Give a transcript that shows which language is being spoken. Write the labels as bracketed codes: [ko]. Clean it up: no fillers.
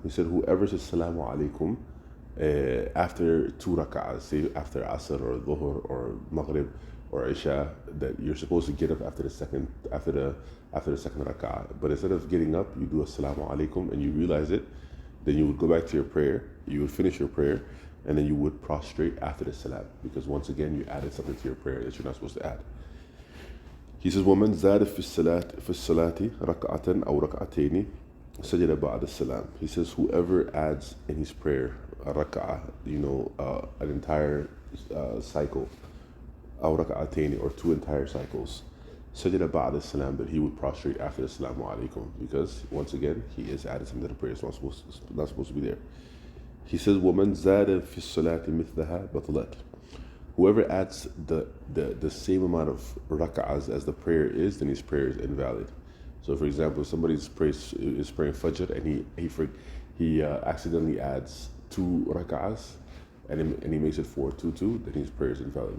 [en] He said, whoever says salamu alaikum after 2 rak'ahs, say after Asr or Dhuhr or Maghrib or Isha, that you're supposed to get up after the second rak'ah, but instead of getting up, you do assalamu alaikum and you realize it, then you would go back to your prayer, you would finish your prayer, and then you would prostrate after the salam, because once again you added something to your prayer that you're not supposed to add. He says, [ar] وَمَنْ زَادَ فِي الصَّلَاةِ رَكْعَةً أَوْ رَكْعَتَيْنِ سَجَدَ بَعْدَ السَّلَامِ. [en] He says, whoever adds in his prayer a rak'ah, an entire cycle, [ar] أو ركعتين, [en] or 2 entire cycles, sajada ba'da salam, that he would prostrate after the salamu alaikum, because once again he is added something to the prayer. It's not supposed to be there. He says, [ar] وَمَنْ زَادَ فِي الصَّلَاةِ مِثْلَهَا بَطْلَتْ. [en] Whoever adds the same amount of rak'ahs as the prayer is, then his prayer is invalid. So for example, if somebody is praying Fajr and he accidentally adds 2 rak'ahs, and he makes it 4-2-2, then his prayer is invalid.